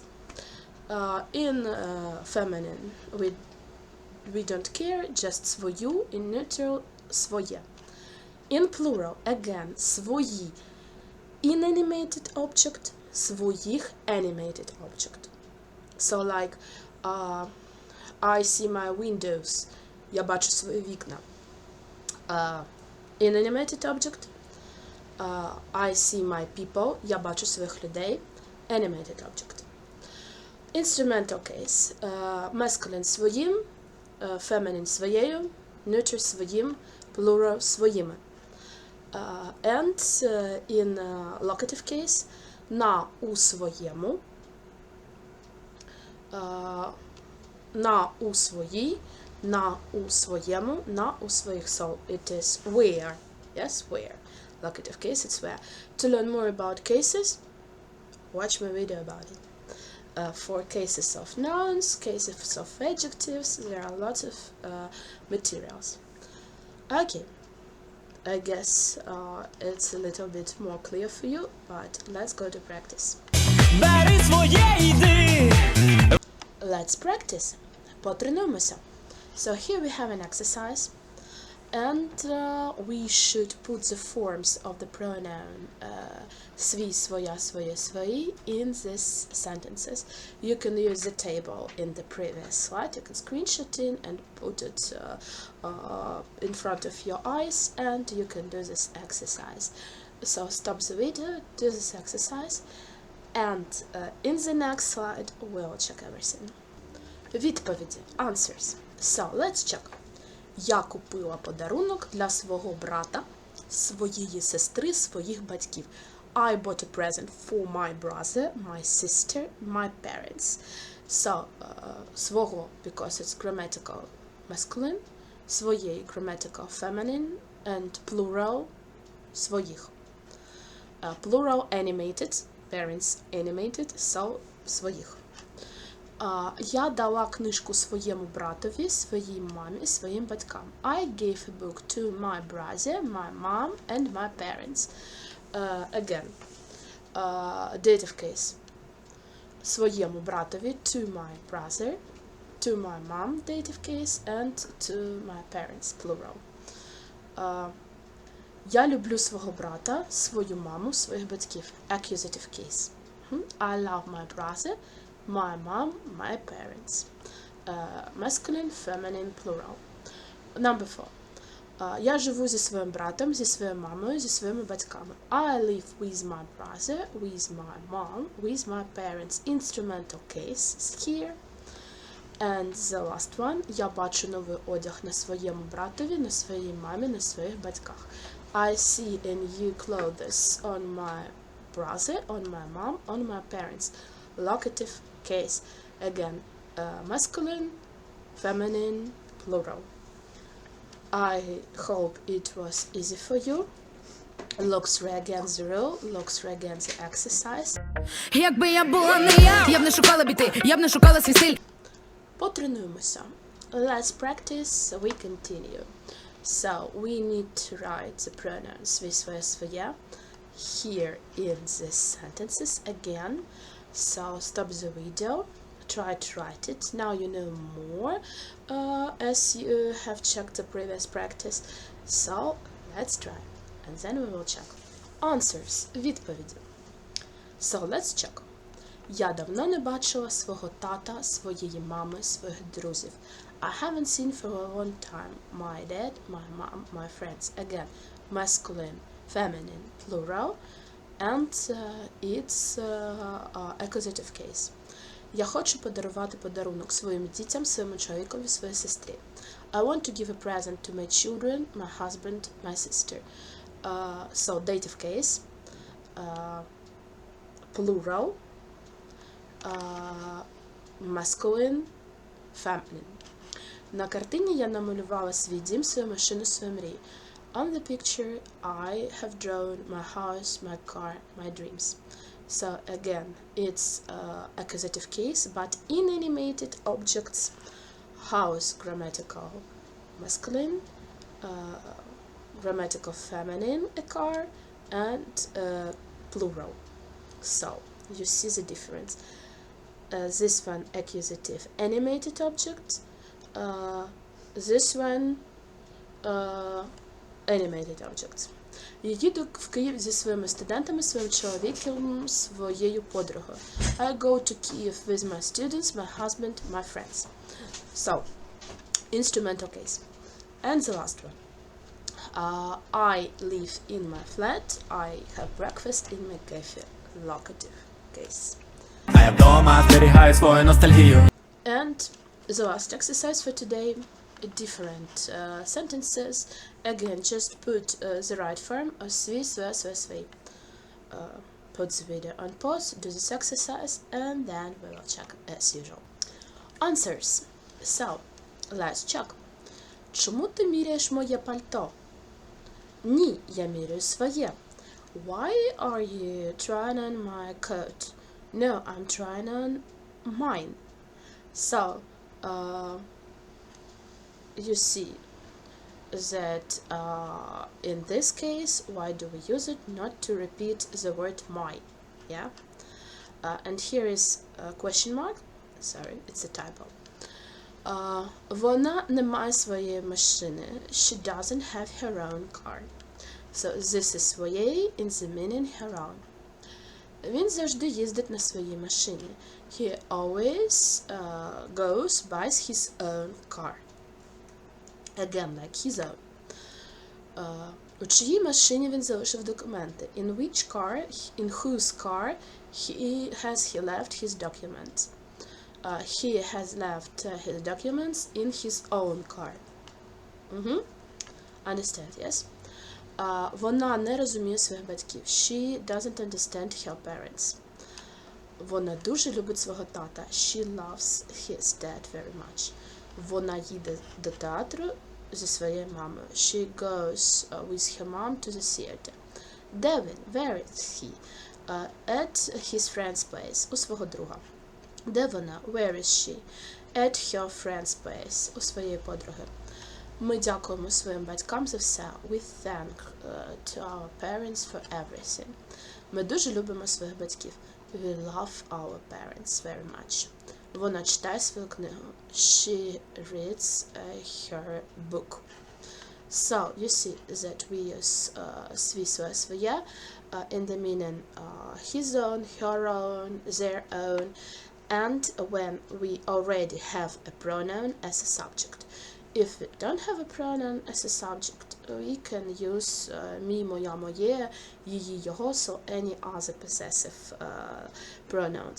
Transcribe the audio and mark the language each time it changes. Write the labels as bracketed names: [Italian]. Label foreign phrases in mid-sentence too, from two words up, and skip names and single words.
[English] In feminine, we don't care, just свою, in neutral, своє. In plural, again, свої, inanimated object, своїх, animated object. So like, I see my windows, [Ukrainian] я бачу свої вікна. [English] Inanimate object. I see my people. [Ukrainian] Я бачу своїх людей. [English] Animated object. Instrumental case. Masculine своїм, feminine своєю, neuter своїм, plural своїми. And in locative case, [Ukrainian] на у своєму, на у своїй, на у своєму, на у своїх. [English] So it is where. Yes, where. Locative case, it's where. To learn more about cases, watch my video about it. For cases of nouns, cases of adjectives, there are lots of materials. Okay, I guess it's a little bit more clear for you, but let's go to practice. [Ukrainian] Бери своє, йди. [English] Let's practice. Потренуємося. So here we have an exercise, and we should put the forms of the pronoun [Ukrainian] свій, своя, своє, свої [English] in these sentences. You can use the table in the previous slide. You can screenshot in and put it in front of your eyes, and you can do this exercise. So stop the video, do this exercise, and in the next slide we'll check everything. Відповіді. Answers. So, let's check. [Ukrainian] Я купила подарунок для свого брата, своєї сестри, своїх батьків. [English] I bought a present for my brother, my sister, my parents. So, свого, because it's grammatical masculine, своєї, grammatical feminine, and plural, своїх. Plural animated, parents animated, so, [Ukrainian] своїх. Я дала книжку своєму братові, своїй мамі, своїм батькам. [English] I gave a book to my brother, my mom, and my parents. Again, dative case. [Ukrainian] Своєму братові, [English] to my brother, to my mom, dative case, and to my parents, plural. [Ukrainian] Я люблю свого брата, свою маму, своїх батьків. [English] Accusative case. I love my brother, my mom, my parents. Masculine, feminine, plural. Number 4. [Ukrainian] Я живу зі своїм братом, зі своєю мамою, зі своїми батьками. [English] I live with my brother, with my mom, with my parents. Instrumental case is here. And the last one. [Ukrainian] Я бачу новий одяг на своєму братові, на своїй мамі, на своїх батьках. [English] I see a new clothes on my brother, on my mom, on my parents. Locative case. Again, masculine, feminine, plural. I hope it was easy for you. Looks again the rule, looks again the exercise. [Ukrainian] Якби я була не я б не шукала біти, я б не шукала свій стиль. Потренуємося. [English] Let's practice, we continue. So, we need to write the pronouns [Ukrainian] свій, своє, своє [English] here in these sentences again. So, stop the video, try to write it. Now you know more as you have checked the previous practice. So, let's try. And then we will check. Answers. Відповіді. So, let's check. [Ukrainian] Я давно не бачила свого тата, своєї мами, своїх друзів. [English] I haven't seen for a long time my dad, my mom, my friends. Again, masculine, feminine, plural. And it's accusative case. [Ukrainian] Я хочу подарувати подарунок своїм дітям, своєму чоловікові, своїй сестрі. [English] I want to give a present to my children, my husband, my sister. So, dative case. Plural. Masculine, feminine. [Ukrainian] На картині я намалювала свій дім, свою машину, свою мрію. [English] On the picture, I have drawn my house, my car, my dreams. So again, it's accusative case, but in animated objects, house grammatical masculine, grammatical feminine, a car, and plural. So you see the difference. This one accusative animated object, this one animated objects. [Ukrainian] Я їду в Київ зі своїми студентами, своїм чоловіком, своєю подругою. [English] I go to Kyiv with my students, my husband, my friends. So, instrumental case. And the last one. I live in my flat. I have breakfast in my cafe. Locative case. [Ukrainian] А я вдома зберігаю свою ностальгію. [English] And the last exercise for today, different sentences. Again, just put the right form of [Ukrainian] свій, своє, своє, свій. [English] Put the video on pause, do this exercise, and then we will check as usual. Answers. So, let's check. [Ukrainian] Чому ти міряєш моє пальто? Ні, я міряю своє. [English] Why are you trying on my coat? No, I'm trying on mine. So, you see that in this case, why do we use it? Not to repeat the word my, yeah? And here is a question mark. Sorry, it's a typo. [Ukrainian] Вона не має своєї машини. [English] She doesn't have her own car. So, this is своєї in the meaning her own. [Ukrainian] Він завжди їздить на своїй машині. [English] He always goes, buys his own car. Again, like his own. [Ukrainian] У чиїй машині він залишив документи? [English] In whose car he left his documents? He has left his documents in his own car. Understand, yes? [Ukrainian] Вона не розуміє своїх батьків. [English] She doesn't understand her parents. [Ukrainian] Вона дуже любить свого тата. [English] She loves his dad very much. [Ukrainian] Вона їде до театру зі своєю мамою. [English] She goes with her mom to the theater. [Ukrainian] Де він? [English] Where is he? At his friend's place. [Ukrainian] У свого друга. Де вона? [English] Where is she? At her friend's place. [Ukrainian] У своєї подруги. Ми дякуємо своїм батькам за все. [English] We thank to our parents for everything. [Ukrainian] Ми дуже любимо своїх батьків. [English] We love our parents very much. [Ukrainian] Вона читає свою книгу. [English] She reads her book. So, you see that we use [Ukrainian] свій, своє, своє [English] in the meaning his own, her own, their own, and when we already have a pronoun as a subject. If we don't have a pronoun as a subject, we can use me, [Ukrainian] моя, моє, її, його, [English] so any other possessive pronouns.